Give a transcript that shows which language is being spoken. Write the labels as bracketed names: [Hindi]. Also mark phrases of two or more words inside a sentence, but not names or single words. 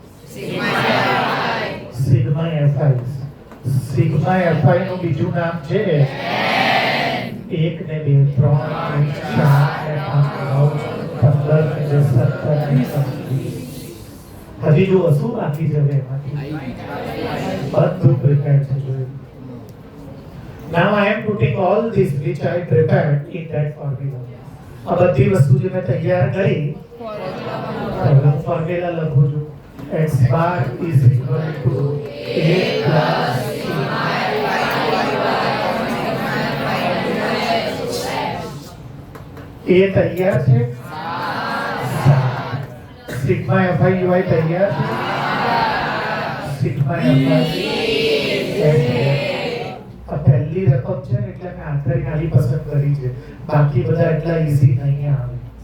[Gujarati] સિગ્મા fi નું બીજું નામ છે 1 ને 2 3 ને 4 ને 5 9 15 ને 17 હજી જુઓ શું બાકી છે હવે એમાંથી બધું પ્રિપેર્ડ છે જોયું [English] now I am putting all this which I prepared in that formula [Gujarati] આ બધી વસ્તુ જે મેં તૈયાર કરી ફોર્મ્યુલા લખું છું [English] x bar is equal to a plus [Gujarati] એ તૈયાર છે સિગ્મા fi ui તૈયાર છે સિગ્મા fi આ પહેલી રકમ છે ને એટલે મેં આખરી ખાલી પસંદ કરી છે બાકી બધા એટલા ઈઝી નહીં આવે